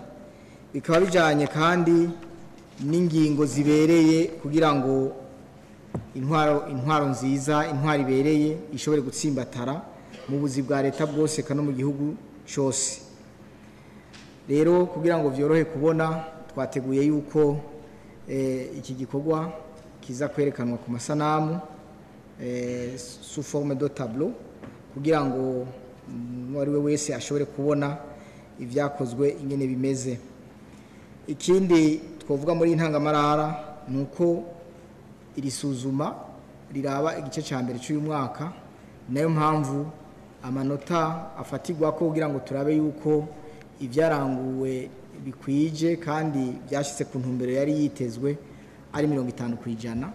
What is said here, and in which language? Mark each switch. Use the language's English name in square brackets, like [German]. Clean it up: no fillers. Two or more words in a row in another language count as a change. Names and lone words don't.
[Rundi] Bikaba bijanye kandi n'ingingo zibereye kugira ngo intwaro nziza intwari bereye ishobore gutsimbatara mu buzi bwa leta bwose kandi mu gihugu cyose. Rero kugira ngo vyorohe kubona twateguye yuko iki gikorwa kiza kwerekanwa ku masanamu [French] sous forme de tableau [Rundi] kugira ngo mwari we wese ashobore kubona ivyakozwe ingene bimeze. Ikindi twovuga muri intangamarara nuko iri suzuma riraba igice ca mbere cy'uyu mwaka nayo mpamvu amanota afatirwa ko kugira ngo turabe yuko ivyaranguwe bikwije kandi byashitse ku ntumbero yari yitezwe ari 50%.